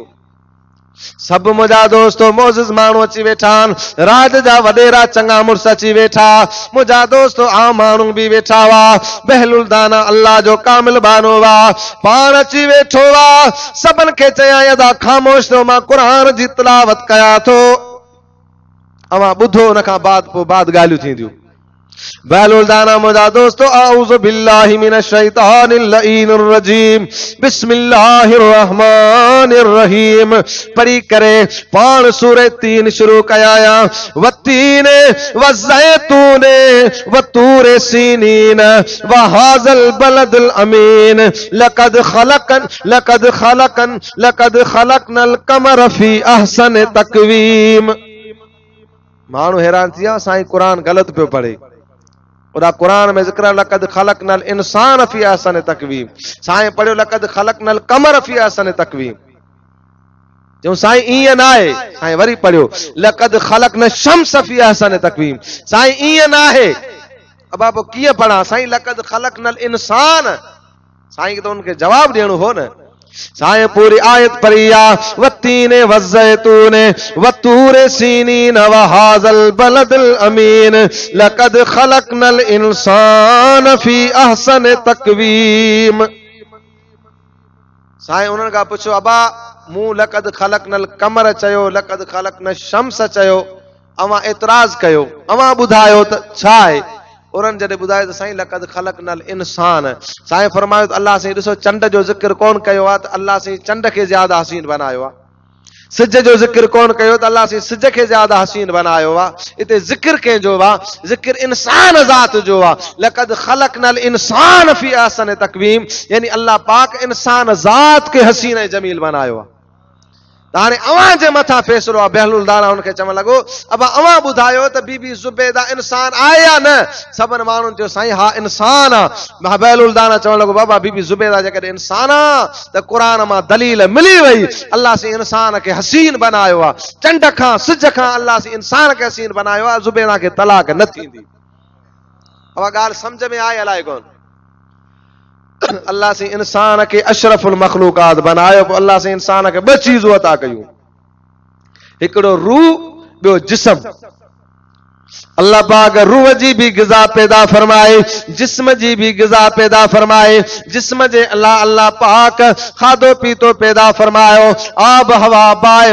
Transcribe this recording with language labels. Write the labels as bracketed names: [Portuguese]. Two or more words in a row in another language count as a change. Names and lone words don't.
[Sindhi] सभु मुंहिंजा दोस्तो मोज़िज़ माण्हू अची वेठा आहिनि, राज जा वॾेरा चङा मुड़ुस अची वेठा, मुंहिंजा दोस्तो आम माण्हू बि वेठा हुआ। बहलूल दाना अल्लाह जो कामिल बानो हुआ, पाण अची वेठो हुआ। सभिनि खे चयां अदा ख़ामोश थियो, मां क़ुरान जी तिलावत कयां थो, अवां ॿुधो, उन खां बाद ॻाल्हियूं थींदियूं। बहलूल दाना मुंहिंजा दोस्तो [Arabic] أعوذ بالله من الشيطان اللعين الرجيم بسم الله الرحمن الرحيم [Sindhi] पढ़ी करे पाण सूरह 3 शुरू कया। [Arabic] والتين والزيتون وطور سينين وهذا البلد الأمين لقد خلقنا القمر في أحسن تقويم. [Sindhi] माण्हू हैरान थी विया, साईं क़ुरान ग़लति पियो पढ़े। उदा कुरान में ज़िक्र [Arabic] لقد خلقنا الإنسان في أحسن تقويم, [Sindhi] साईं पढ़ियो [Arabic] لقد خلقنا القمر في أحسن تقويم. [Sindhi] जो साईं ईअं न आहे, साईं वरी पढ़ियो [Arabic] لقد خلقنا شمس في أحسن تقويم, [Sindhi] साईं ईअं न आहे। अब पोइ कीअं पढ़ा साईं [Arabic] لقد خلقنا الإنسان, [Sindhi] साईं खे त उनखे जवाब ॾियणो हो न। साईं पूरी आयत पढ़ी आ, [Arabic] والتين والزيتون وطور سينين وهذا البلد الأمين لقد خلقنا الإنسان في أحسن تقويم. [Sindhi] साईं उन्हनि खां पुछो अबा मूं [Arabic] لقد خلقنا القمر [Sindhi] चयो, [Arabic] لقد خلقنا شمس [Sindhi] चयो, अवां एतराज़ कयो, अवां ॿुधायो त छा आहे। उन्हनि जॾहिं ॿुधायो त साईं [Arabic] لقد خلقنا الإنسان, [Sindhi] साईं फरमायो त अल्लाह साईं ॾिसो चंड जो ज़िक्र कोन कयो आहे त अल्लाह साईं चंड खे ज़्यादा हसीन बनायो आहे, सिज जो ज़िक्र कोन कयो त अल्लाह साईं सिज खे ज़्यादा हसीन बनायो आहे। हिते ज़िक्र कंहिंजो आहे, ज़िक्र इंसान ज़ात जो आहे। [Arabic] لقد خلقنا الإنسان في أحسن تقويم, [Sindhi] यानी अल्लाह पाक इंसान ज़ात खे हसीन ऐं जमील बनायो आहे। त हाणे अवां जे मथां फ़ैसिलो आहे। बहलूल दाना हुनखे चवणु लॻो अब अवां ॿुधायो त बीबी ज़ुबैदा इंसान आहे या न। सभिनि माण्हुनि चयो साईं हा इंसान आहे। बहलूल दाना चवणु लॻो बाबा बीबी ज़ुबैदा जेकॾहिं इंसान आहे त क़ुरान मां दलील मिली वई, अल्लाह साईं इंसान खे हसीन बनायो आहे, चंड खां सिज खां अल्लाह साईं इंसान खे हसीन बनायो आहे, ज़ुबैदा खे तलाक न थींदी। उहा ॻाल्हि सम्झ में आहे अलाए कोन। अल्लाह से इंसान के [Arabic] أشرف المخلوقات [Sindhi] बनायो, पोइ अल्लाह से इंसान के ॿ चीज़ूं अता कयूं, हिकिड़ो रूह, ॿियो जिस्म। अल्लाह पाक रूह जी भी ग़िज़ा पैदा फरमाए, जिस्म जी भी ग़िज़ा पैदा फरमाए। जिस्म जे अल्लाह पाक खाधो पीतो पैदा फरमायो, आब हवा बाए।